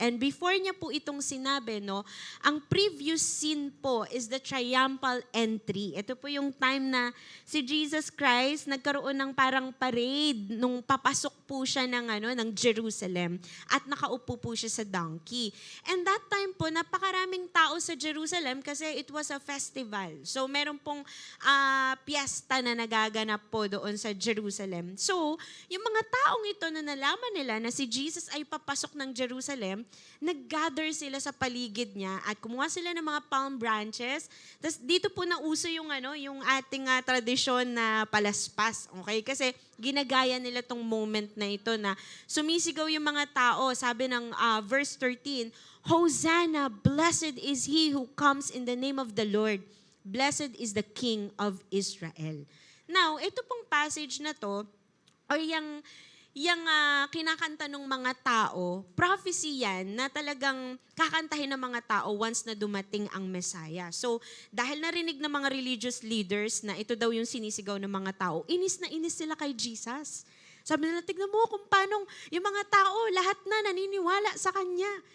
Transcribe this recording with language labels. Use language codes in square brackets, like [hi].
[en] And before [tl] niya po itong sinabi, no, ang [en] previous scene [tl] po [en] is the triumphal entry. [tl] Ito po yung time na si Jesus Christ nagkaroon ng parang parade nung papasok po siya ng Jerusalem at nakaupo po siya sa donkey. [en] And that time [tl] po, napakaraming tao sa Jerusalem kasi [en] it was a festival. [tl] So meron pong piyesta na nagaganap po doon sa Jerusalem. So, yung mga taong ito na nalaman nila na si Jesus ay papasok ng Jerusalem, nag-gather sila sa paligid niya at kumuha sila ng mga palm branches. Tapos dito po nauso yung ating tradisyon na palaspas. Okay? Kasi ginagaya nila tong moment na ito na sumisigaw yung mga tao. Sabi ng verse 13, [en] Hosanna, blessed is he who comes in the name of the Lord. Blessed is the King of Israel. Now, [tl] ito pong passage na to, or yung yung kinakanta ng mga tao, prophecy yan na talagang kakantahin ng mga tao once na dumating ang Messiah. So, dahil narinig ng mga religious leaders na ito daw yung sinisigaw ng mga tao, inis na inis sila kay Jesus. Sabi nila, tignan mo kung paano yung mga tao, lahat na naniniwala sa Kanya.